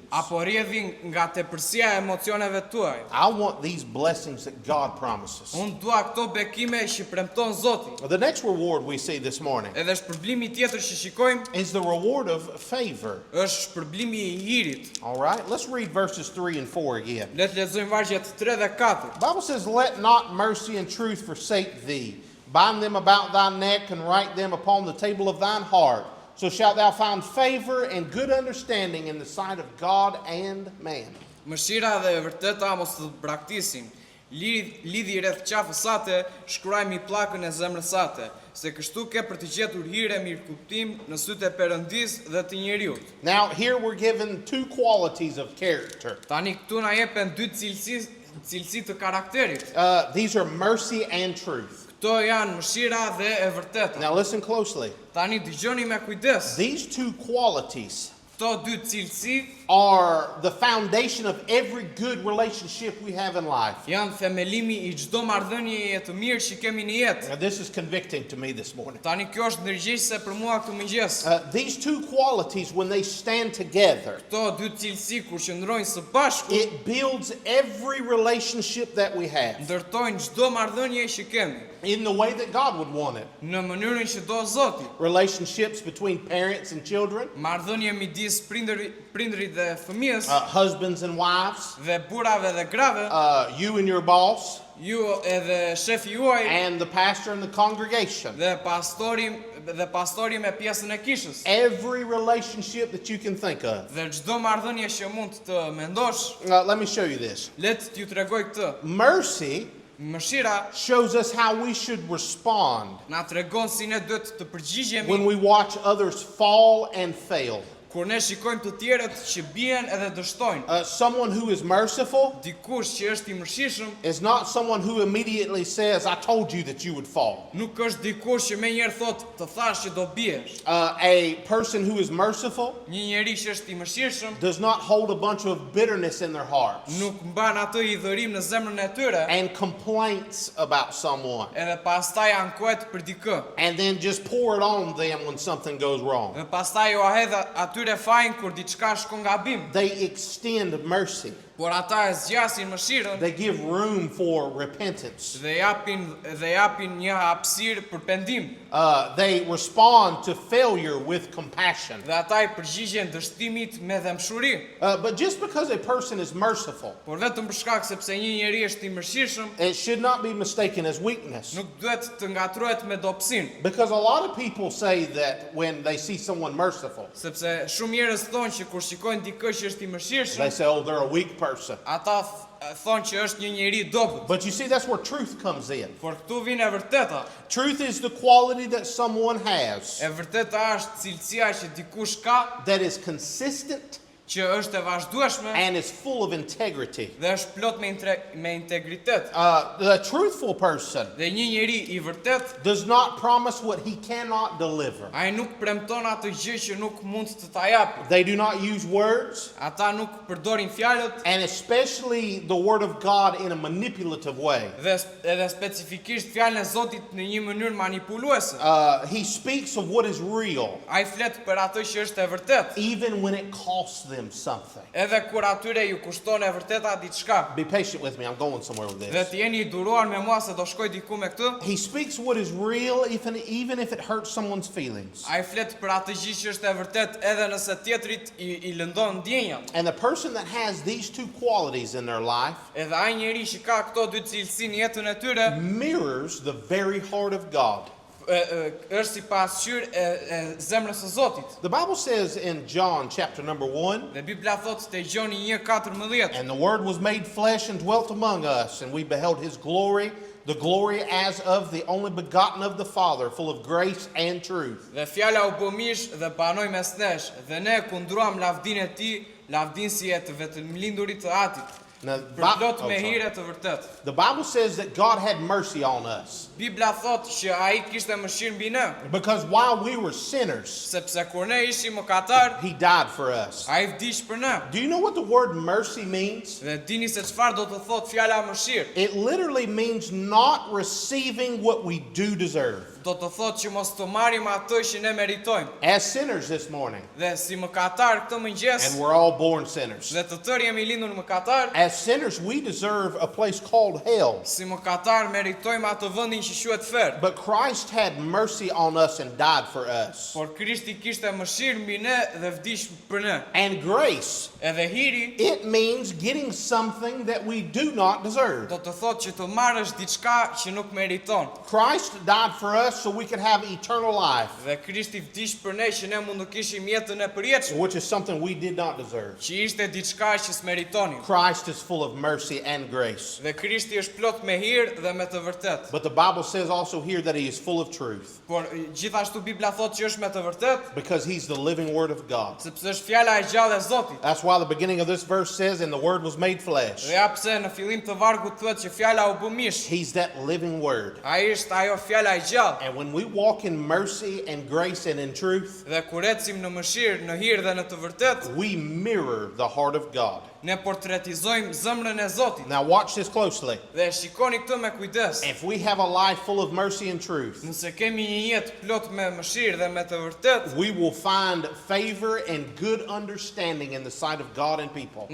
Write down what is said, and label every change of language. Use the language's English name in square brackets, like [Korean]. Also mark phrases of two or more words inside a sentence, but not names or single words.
[Albanian] Apo rrjedhin nga tepërsia e emocioneve tuaj? [English] I want these blessings that God promises. [Albanian] Unë dua këto bekime që premton Zoti. [English] The next reward we see this morning [Albanian] Edhe shpërblimi tjetër që shikojmë [English] is the reward of favor. [Albanian] është shpërblimi i hirit. [English] All right, let's read verses 3 and 4 again. [Albanian] Le të lexojmë vargjet 3 dhe 4. [English] The Bible says, "Let not mercy and truth forsake thee. Bind them about thy neck and write them upon the table of thine heart. So shalt thou find favor and good understanding in the sight of God and man." [Albanian] Mëshira dhe e vërteta mos të braktisin. Lidhi rreth qafës sate, shkruaj mi pllakën e zemrës sate, se kështu ke për të gjetur hire mirë kuptim në sytë e Perëndis dhe të njeriut. [English] Now, here we're given two qualities of character. [Albanian] Tani këtu na jepen dy cilësi të karakterit. [English] These are mercy and truth. [Albanian] Këto janë mëshira dhe e vërteta. [English] Now, listen closely. [Albanian] Tani dëgjoni me kujdes. [English] These two qualities [Albanian] Këto dy cilësi [English] are the foundation of every good relationship we have in life. [Albanian] janë themelimi I çdo marrëdhënieje të mirë që kemi në jetë. [English] Now, this is convicting to me this morning. [Albanian] Tani kjo është ndërgjegjëse për mua këtë mëngjes. [English] These two qualities, when they stand together, [Albanian] Këto dy cilësi kur qëndrojnë së bashku, [English] it builds every relationship that we have [Albanian] ndërtojnë çdo marrëdhënie që kemi [English] in the way that God would want it. [Albanian] në mënyrën që do Zoti. [English] Relationships between parents and children, [Albanian] Marrëdhënie midis prindrit dhe fëmijës, [English] husbands and wives, [Albanian] dhe burrave dhe grave, [English] you and your boss, [Albanian] ju edhe shefi juaj [English] and the pastor and the congregation. [Albanian] dhe pastori me pjesën e kishës. [English] Every relationship that you can think of. [Albanian] Dhe çdo marrëdhënie që mund të mendosh, [English] Let me show you this. [Albanian] le të t'ju tregoj këtë. [English] Mercy [Albanian] Mëshira [English] shows us how we should respond [Albanian] na tregon si ne duhet të përgjigjemi [English] when we watch others fall and fail. [Albanian] kur ne shikojmë të tjerët që bien edhe dështojnë. [English] Someone who is merciful [Albanian] Dikush që është I mëshirshëm [English] is not someone who immediately says, I told you that you would fall. [Albanian] nuk është dikush që menjëherë thotë të thash që do biesh. [English] A person who is merciful [Albanian] Një njeri që është I mëshirshëm [English] does not hold a bunch of bitterness in their hearts [Albanian] nuk mban atë I dhërim në zemrën e tyre [English] and complaints about someone [Albanian] edhe pastaj ankohet për dikë. [English] and then just pour it on them when something goes wrong. [Albanian] Dhe pastaj u hedh atyre fajin kur diçka shkon gabim. [English] They extend mercy. [Albanian] Por ata e zgjasin mëshirën [English] They give room for repentance. [Albanian] dhe japin një hapësirë për pendim. [English] They respond to failure with compassion. [Albanian] Dhe ata I përgjigjen dështimit me dëmshuri. [English] But just because a person is merciful, [Albanian] Por vetëm për shkak sepse një njeri është I mëshirshëm, [English] it should not be mistaken as weakness. [Albanian] nuk duhet të ngatrohet me dobësinë. [English] Because a lot of people say that when they see someone merciful, [Albanian] Sepse shumë njerëz thonë që kur shikojnë dikë që është I [English] they [Albanian] mëshirshëm, [English] say, oh, they're a weak person. [Albanian] ata thonë që është një njeri I dobët. [English] But you see, that's where truth comes in. [Albanian] Por këtu vjen e vërteta. [English] Truth is the quality that someone has [Albanian] E vërteta është cilësia që dikush ka, [English] that is consistent [Albanian] që është e vazhdueshme [English] and is full of integrity. [Albanian] dhe është plot me integritet. [English] The truthful person [Albanian] Dhe një njeri I vërtet, [English] does not promise what he cannot deliver. [Albanian] ai nuk premton atë gjë që nuk mund të ta japë. [English] They do not use words, [Albanian] Ata nuk përdorin fjalët [English] and especially the word of God, in a manipulative way. [Albanian] dhe edhe specifikisht fjalën e Zotit në një mënyrë manipuluese. [English] He speaks of what is real, [Albanian] Ai flet për atë që është e vërtet, [English] even when it costs them something. [Albanian] edhe kur atyre ju kushton e vërteta diçka. [English] Be patient with me, I'm going somewhere with [Albanian] Dhe [English] this. [Albanian] të jeni I duruar me mua se do shkoj diku me këtë. [English] He speaks what is real, even if it hurts someone's feelings. [Albanian] Ai flet për atë gjë që është e vërtet edhe nëse tjetrit I lëndon ndjenjat. [English] And the person that has these two qualities in their life [Albanian] Edhe ai njeri që ka këto dy cilësi në jetën e tyre [English] mirrors the very heart of God. [Albanian] është si pasqyrë e zemrës së Zotit. [English] The Bible says in John chapter number 1, [Albanian] Dhe Bibla thotë te Gjoni 1:14, [English] and the Word was made flesh and dwelt among us, and we beheld His glory, the glory as of the only begotten of the Father, full of grace and truth. [Albanian] dhe fjala u bë mish dhe banoi mes nesh, dhe ne kundruam lavdinë e Tij, lavdinë si e të vetëmlindurit të Atit, [English] Now, [Albanian] përplot me hire të vërtet. [English] the Bible says that God had mercy on us [Albanian] Bibla thotë që ai kishte mëshirë mbi ne, [English] because while we were sinners, [Albanian] sepse kur ne ishim mëkatar, [English] He died for us. [Albanian] ai vdiq për ne. [English] Do you know what the word mercy means? [Albanian] Dhe dini se çfarë do të thotë fjala mëshirë? [English] It literally means not receiving what we do deserve. [Albanian] Do të thotë që mos të marrim atë që ne meritojmë. [English] As sinners this morning, [Albanian] Dhe si mëkatar këtë mëngjes, [English] and we're all born sinners. [Albanian] dhe të tërë jemi lindur mëkatar, [English] As sinners, we deserve a place called hell. [Albanian] si mëkatar meritojmë atë vendin që quhet ferr. [English] But Christ had mercy on us and died for us. [Albanian] Por Krishti kishte mëshirë mbi ne dhe vdiq për ne. [English] And grace, [Albanian] Edhe hiri [English] it means getting something that we do not deserve. [Albanian] do të thotë që të marrësh diçka që nuk meriton. [English] Christ died for us us so we could have eternal life, [Albanian] Dhe Krishti vdiq për ne që ne mund të kishim jetën e përjetshme, [English] which is something we did not deserve. [Albanian] që ishte diçka që s'meritonim. [English] Christ is full of mercy and grace. [Albanian] Dhe Krishti është plot me hir dhe me të vërtet. [English] But the Bible says also here that he is full of truth [Albanian] Por gjithashtu Bibla thot që është me të vërtet, [English] because he's the living word of God. [Albanian] sepse është fjala e gjallë e Zotit. [English] That's why the beginning of this verse says, and the word was made flesh. [Albanian] Dhe ja pse në fillim të vargut thuhet që fjala u bë mish. [English] He's that living word. [Albanian] Ai është ajo fjala e gjallë. [English] And when we walk in mercy and grace and in truth, [Albanian] Dhe kur ecim në mëshirë, në hir dhe në të vërtet, [English] we mirror the heart of God. [Albanian] ne portretizojmë zemrën e Zotit. [English] Now watch this closely. [Albanian] Dhe shikoni këtë me kujdes. [English] If we have a life full of mercy and truth, [Albanian] Nëse kemi një jetë plot me mëshirë dhe me të vërtet, [English] we will find favor and good understanding in the sight of God and people.